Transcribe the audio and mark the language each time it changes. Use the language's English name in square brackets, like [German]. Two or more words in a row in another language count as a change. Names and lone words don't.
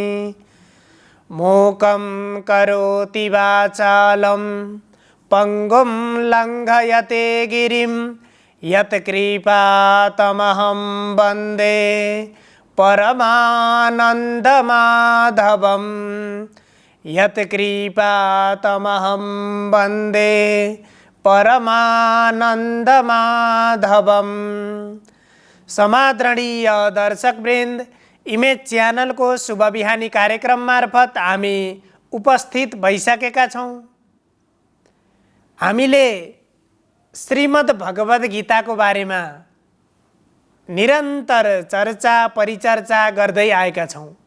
[Sanskrit] मूकं करोति वाचालं पंगुं लंघयते गिरिं यत्कृपातमहं वन्दे परमानन्दमाधवं। यत्कृपातमहं वन्दे परमानन्दमाधवं। [Nepali] समादरणीय दर्शकवृन्द, इमेज च्यानल को शुभ बिहानी कार्यक्रम मार्फत हामी उपस्थित भइसकेका छौं। हामीले श्रीमद् भगवद गीता को बारेमा निरन्तर चर्चा परिचर्चा गर्दै आएका छौं।